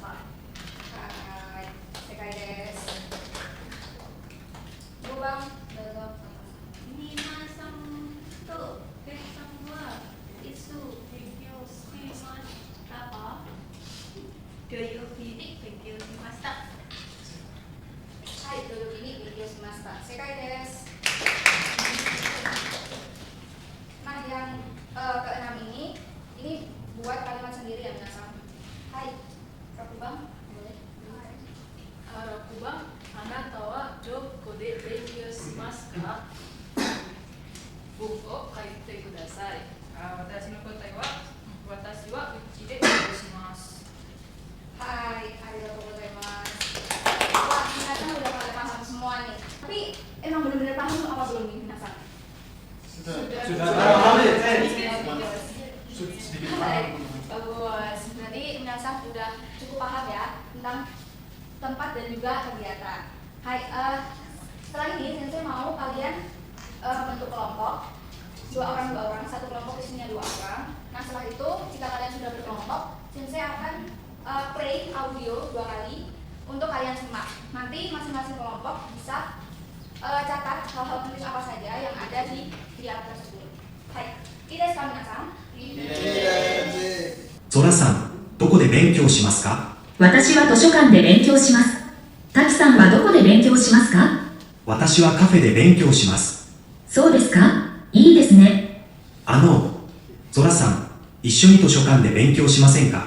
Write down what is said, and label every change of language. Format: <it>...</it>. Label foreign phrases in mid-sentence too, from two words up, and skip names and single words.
<ja>はい、正解です。5番、どうぞ。皆さんとケンさんはいつ勉強しましたか？土曜日に勉強しました。はい、土曜日に勉強しました。正解です。</ja> <id>Nah, yang keenam ini buat kalimat sendiri ya minasan. Hai, Rakubang, boleh? Rakubang,</id> <ja>あなたはどこで勉強しますか？文を書いてください。私の答えは、私はうちで勉強します。はい、ありがとうございます.</ja> <id>Wah, minasan udah pada paham semua nih. Tapi emang benar-benar paham apa belum nih minasan? Sudah sedikit paham. Bagus. Berarti minasan sudah cukup paham ya tentang tempat dan juga kegiatan. Hai, setelah ini sensei mau kalian bentuk kelompok 2 orang, satu kelompok isinya 2 orang. Nah, setelah itu jika kalian sudah berkelompok, sensei akan</id> <en>play audio</en> <id>2 kali untuk kalian simak. Nanti masing-masing kelompok bisa catat hal-hal penting apa saja yang ada di dialog tersebut. Hai,</id> <ja>いいですかみなさん? ゾラさん、どこで勉強しますか？私は図書館で勉強します。滝さんはどこで勉強しますか？私はカフェで勉強します。そうですか？いいですね。ゾラさん、一緒に図書館で勉強しませんか？</ja>